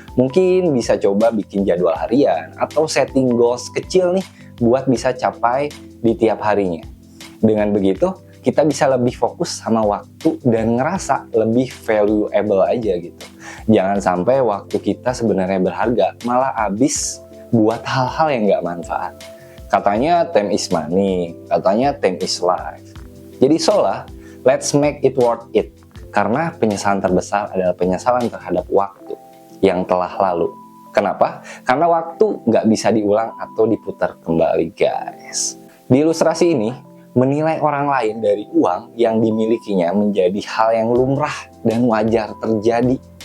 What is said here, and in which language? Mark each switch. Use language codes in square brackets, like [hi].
[id] Mungkin bisa coba bikin jadwal harian atau setting goals kecil nih buat bisa capai di tiap harinya. Dengan begitu, kita bisa lebih fokus sama waktu dan ngerasa lebih valuable aja gitu. Jangan sampai waktu kita sebenarnya berharga, malah habis buat hal-hal yang nggak manfaat. Katanya [en] time is money, [id] katanya [en] time is life. [id] Jadi [en] let's make it worth it. [id] Karena penyesalan terbesar adalah penyesalan terhadap waktu yang telah lalu. Kenapa? Karena waktu nggak bisa diulang atau diputar kembali guys. Di ilustrasi ini, menilai orang lain dari uang yang dimilikinya menjadi hal yang lumrah dan wajar terjadi.